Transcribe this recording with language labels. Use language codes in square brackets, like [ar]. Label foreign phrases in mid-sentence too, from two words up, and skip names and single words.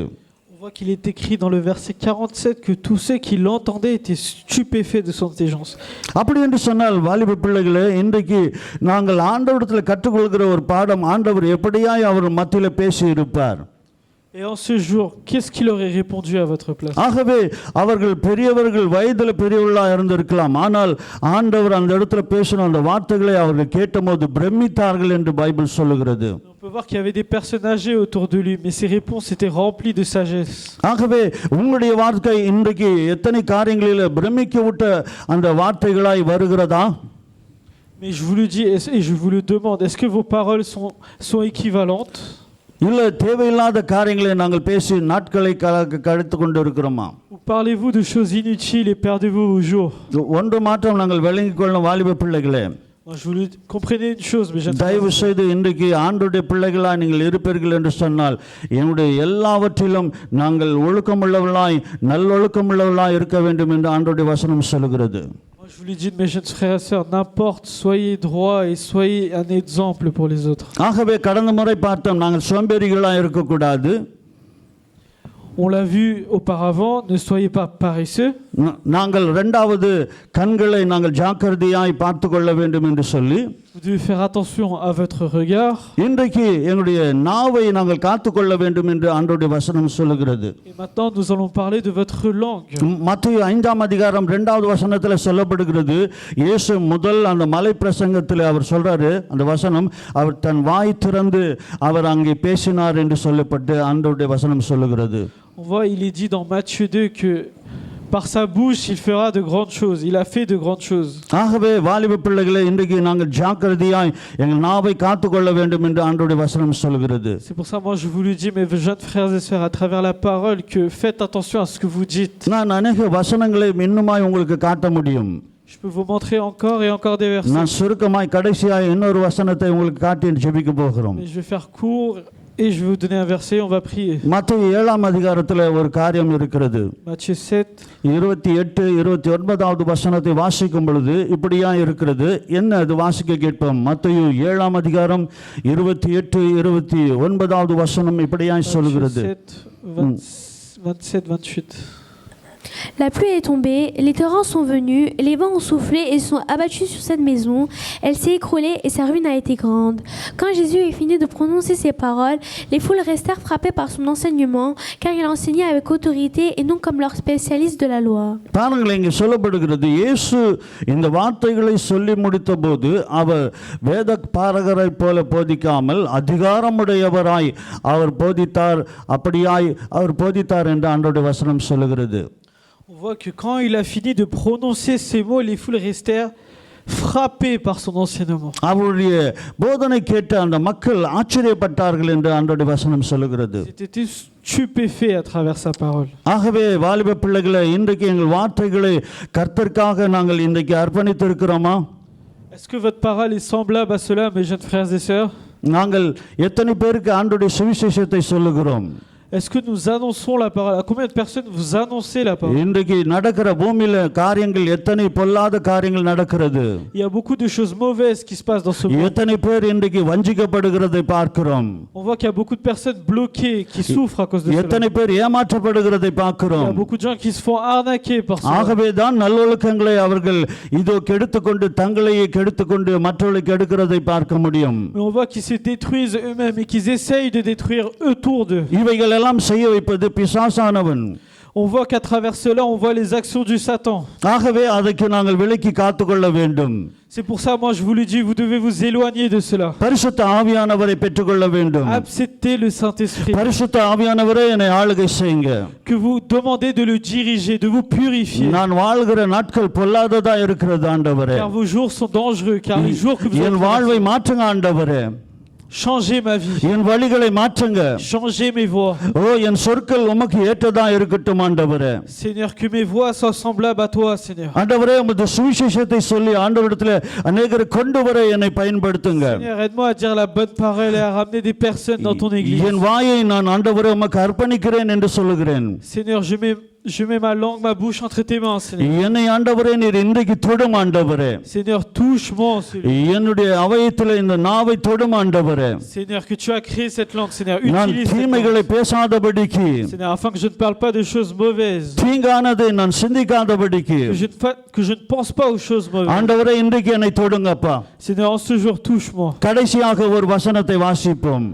[fr] On voit qu'il est écrit dans le verset 47 que tous ceux qui l'entendaient étaient stupéfaits de son intelligence. [ta] அப்படி என்று சொன்னால் வாலிப பிள்ளைகளே, இன்றைக்கு நாங்கள் ஆண்டவரிடத்தில் கற்றுக்கொள்கிற ஒரு பாடம், ஆண்டவர் எப்படியாய் அவர் மத்தியில் பேசி இருப்பார். [fr] Et en ce jour, qu'est-ce qu'il aurait répondu à votre place? [ta] ஆகவே அவர்கள் பெரியவர்கள், வயதில் பெரியவர்களாக இருந்திருக்கலாம். ஆனால் ஆண்டவர் அந்த இடத்துல பேசின அந்த வார்த்தைகளை அவர்கள் கேட்டபோது பிரமித்தார்கள் என்று பைபிள் சொல்லுகிறது. [fr] On peut voir qu'il y avait des personnes âgées autour de lui, mais ses réponses étaient remplies de sagesse. [ta] ஆகவே உங்களுடைய வார்த்தை இன்றைக்கு எத்தனை காரியங்களில் பிரமிக்க விட்ட அந்த வார்த்தைகளாய் வருகிறதா? [fr] Mais je vous le dis et je vous le demande, est-ce que vos paroles sont équivalentes? [ta] இல்லை தேவையில்லாத காரியங்களை நாங்கள் பேசி நாட்களை கழித்து கொண்டு இருக்கிறோமா? [fr] Ou parlez-vous de choses inutiles et perdez-vous vos jours? [ta] ஒன்று மாற்றம் நாங்கள் விளங்கிக் கொள்ளும் வாலிப பிள்ளைகளே, [fr] Je vous le comprenez une chose, mais [ta] தயவு செய்து இன்றைக்கு ஆண்டவருடைய பிள்ளைகளாய் நீங்கள் இருப்பீர்கள் என்று சொன்னால் என்னுடைய எல்லாவற்றிலும் நாங்கள் ஒழுக்கமுள்ளவர்களாய் நல்லொழுக்கமுள்ளவர்களாய் இருக்க வேண்டும் என்று ஆண்டவருடைய வசனம் சொல்லுகிறது. [fr] Je vous le dis, mes jeunes frères et sœurs, n'importe, soyez droits et soyez un exemple pour les autres. [ta] ஆகவே கடந்த முறை பார்த்தோம், நாங்கள் சோம்பேறிகளாக இருக்கக்கூடாது. [fr] On l'a vu auparavant, ne soyez pas paresseux. [ta] நாங்கள் இரண்டாவது கண்களை நாங்கள் ஜாக்கிரதையாய் பார்த்து கொள்ள வேண்டும் என்று சொல்லி, [fr] Vous devez faire attention à votre regard. [ta] இன்றைக்கு எங்களுடைய நாவை நாங்கள் காத்துக்கொள்ள வேண்டும் என்று ஆண்டவருடைய வசனம் சொல்லுகிறது. [fr] Et maintenant, nous allons parler de votre langue. [ta] மத்தேயு 5ஆம் அதிகாரம் 2வது வசனத்தில் சொல்லப்படுகிறது. இயேசு முதல் அந்த மலை பிரசங்கத்தில் அவர் சொல்றாரு, அந்த வசனம், அவர் தன் வாய் திறந்து அவர் அங்கே பேசினார் என்று சொல்லப்பட்டு ஆண்டவருடைய வசனம் சொல்லுகிறது. [fr] On voit, il est dit dans Matthieu 2 que par sa bouche, il fera de grandes choses. Il a fait de grandes choses. [ta] ஆகவே வாலிப பிள்ளைகளை இன்றைக்கு நாங்கள் ஜாக்கிரதையாய் எங்கள் நாவை காத்துக்கொள்ள வேண்டும் என்று ஆண்டவருடைய வசனம் சொல்கிறது. [fr] C'est pour ça, moi, je vous le dis, mes jeunes frères et sœurs, à travers la parole, que faites attention à ce que vous dites. [ta] நான் அநேக வசனங்களை இன்னுமாய் உங்களுக்கு காட்ட முடியும். [fr] Je peux vous montrer encore et encore des versets. [ta] நான் சுருக்கமாய் கடைசியாய் இன்னொரு வசனத்தை உங்களுக்கு காட்டி ஜெபிக்க போகிறோம். [fr] Mais je vais faire court et je vais vous donner un verset, on va prier. [ta] மத்தேயு 7ஆம் அதிகாரத்தில் ஒரு காரியம் இருக்கிறது. Matthieu 7. 28, 29வது வசனத்தை வாசிக்கும் பொழுது இப்படியா இருக்கிறது. என்ன அது? வாசிக்க கேட்போம். மத்தேயு 7ஆம் அதிகாரம் 28, 29வது வசனம் இப்படியா சொல்கிறது. 27, 28. [fr] La pluie est tombée, les torrents sont venus, les vents ont soufflé et sont abattus sur cette maison. Elle s'est écroulée et sa ruine a été grande. Quand Jésus eut fini de prononcer ces paroles, les foules restèrent frappées par son enseignement, car il enseignait avec autorité et non comme leurs spécialistes de la loi. [ta] பாருங்கள், இங்கே சொல்லப்படுகிறது, இயேசு இந்த வார்த்தைகளை சொல்லி முடித்த போது அவர் வேத பாரகரை போல போதிக்காமல் அதிகாரமுடையவராய் அவர் போதித்தார். அப்படியாய் அவர் போதித்தார் என்று ஆண்டவருடைய வசனம் சொல்லுகிறது. [fr] On voit que quand il a fini de prononcer ces mots, les foules restèrent frappées par son enseignement. [ta] அவருடைய போதனை கேட்டு அந்த மக்கள் ஆச்சரியப்பட்டார்கள் என்று ஆண்டவருடைய வசனம் சொல்லுகிறது. [fr] Ils étaient stupéfaits à travers sa parole. [ta] ஆகவே வாலிப பிள்ளைகளை, இன்றைக்கு எங்கள் வார்த்தைகளை கர்த்தருக்காக நாங்கள் இன்றைக்கு அர்ப்பணித்திருக்கிறோமா? [fr] Est-ce que votre parole est semblable à cela, mes jeunes frères et sœurs? [ta] நாங்கள் எத்தனை பேருக்கு ஆண்டவருடைய சுவிசேஷத்தை சொல்லுகிறோம்? [fr] Est-ce que nous annonçons la parole? À combien de personnes vous annoncez la parole? [ta] இன்றைக்கு நடக்கிற பூமியில காரியங்கள் எத்தனை பொல்லாத காரியங்கள் நடக்கிறது. [fr] Il y a beaucoup de choses mauvaises qui se passent dans ce monde. [ta] எத்தனை பேர் இன்றைக்கு வஞ்சிக்கப்படுகிறதை பார்க்கிறோம். [fr] On voit qu'il y a beaucoup de personnes bloquées qui souffrent à cause de cela. [ta] எத்தனை பேர் ஏமாற்றப்படுகிறதை [fr] Il y a [ta] பார்க்கிறோம். [fr] beaucoup de gens qui se font arnaquer par cela. [ta] ஆகவே தான் நல்லொழுக்கங்களை அவர்கள் இதோ கெடுத்துக்கொண்டு தங்களையே கெடுத்துக்கொண்டு மற்றவர்களை கெடுக்கிறதை பார்க்க முடியும். [fr] Mais on voit qu'ils se détruisent eux-mêmes et qu'ils essayent de détruire autour d'eux. [ta] இவைகள் எல்லாம் செய்ய வைப்பது பிசாசானவன். [fr] On voit qu'à travers cela, on voit les actions du Satan. [ta] ஆகவே அதற்கு நாங்கள் விலக்கி காத்துக்கொள்ள வேண்டும். [fr] C'est pour ça, moi, je vous le dis, vous devez vous éloigner de cela. [ta] பரிசுத்த ஆவியானவரை பெற்றுக்கொள்ள வேண்டும். [fr] Acceptez le Saint-Esprit. [ta] பரிசுத்த ஆவியானவரே என்னை ஆளுகை செய்யுங்க. [fr] Que vous demandez de le diriger, de vous purifier. [ta] நான் வாழ்கிற நாட்கள் பொல்லாததா இருக்கிறது ஆண்டவரே. [fr] Car vos jours sont dangereux, car les jours que vous [ta] என் வாழ்வை மாற்றுங்க ஆண்டவரே. [fr] changez ma vie. [ta] என் வழிகளை மாற்றுங்க. [fr] Changez mes voies. [ta] ஓ, என் சொற்கள் உமக்கு ஏற்றதா இருக்கட்டும் ஆண்டவரே. [fr] Seigneur, que mes voies soient semblables à toi, Seigneur. [ta] ஆண்டவரே, உமது சுவிசேஷத்தை சொல்லி ஆண்டவரிடத்தில் அநேகரை கொண்டு வர என்னை பயன்படுத்துங்க. [fr] Seigneur, aide-moi à dire la bonne parole et à ramener des personnes dans ton église. [ta] என் வாயை நான் ஆண்டவரே உமக்கு அர்ப்பணிக்கிறேன் என்று சொல்லுகிறேன். [fr] Seigneur, je mets ma langue, ma bouche entre tes mains, Seigneur. [ta] என்னை ஆண்டவரே நீர் இன்றைக்கு தொடும் ஆண்டவரே. [fr] Seigneur, touche-moi, Seigneur. [ta] என்னுடைய அவயத்தில் இந்த நாவை தொடும் ஆண்டவரே. [fr] Seigneur, que tu as créé cette langue, Seigneur. [ta] நான் [fr] Utilise cette [ta] தீமைகளை [fr] langue. [ta] பேசாதபடிக்கு, [fr] Seigneur, afin que je ne parle pas de choses mauvaises. [ta] தீங்கானதை நான் சிந்திக்காதபடிக்கு, [fr] Que je ne pense pas aux choses mauvaises. [ta] ஆண்டவரே இன்றைக்கு என்னை தொடுங்கப்பா. [fr] Seigneur, en ce jour, touche-moi. [ta] கடைசியாக ஒரு வசனத்தை வாசிப்போம்.